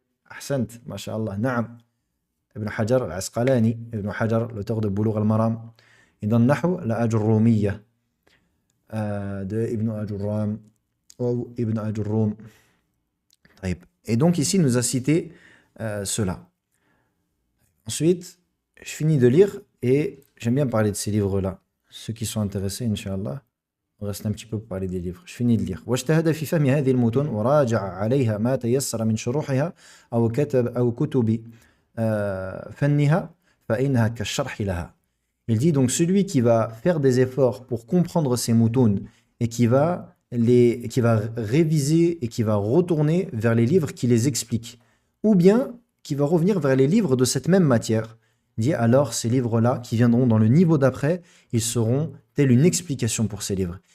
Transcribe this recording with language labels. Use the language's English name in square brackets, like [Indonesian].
[Arabic] أحسنت ما شاء الله نعم ابن حجر العسقلاني ابن حجر [French] l'auteur de Boulough al-Maram. Et dans le Nahw, la Ajurrumiyya de Ibn Ajurram ou Ibn Ajurrum. Et donc ici il nous a cité cela. Ensuite, je finis de lire et j'aime bien parler de ces livres-là. Ceux qui sont intéressés, Inch'Allah, on reste un petit peu pour parler des livres. Je finis de lire. [Arabic] واجتهد في فهم هذه المتون وراجع عليها ما تيسر من شروحها أو كتب أو كتب فنها فإنها كالشرح لها. [French] Il dit donc celui qui va faire des efforts pour comprendre ces moutons et qui va réviser et qui va retourner vers les livres qui les expliquent, ou bien qui va revenir vers les livres de cette même matière, il dit alors ces livres-là qui viendront dans le niveau d'après, ils seront telle une explication pour ces livres.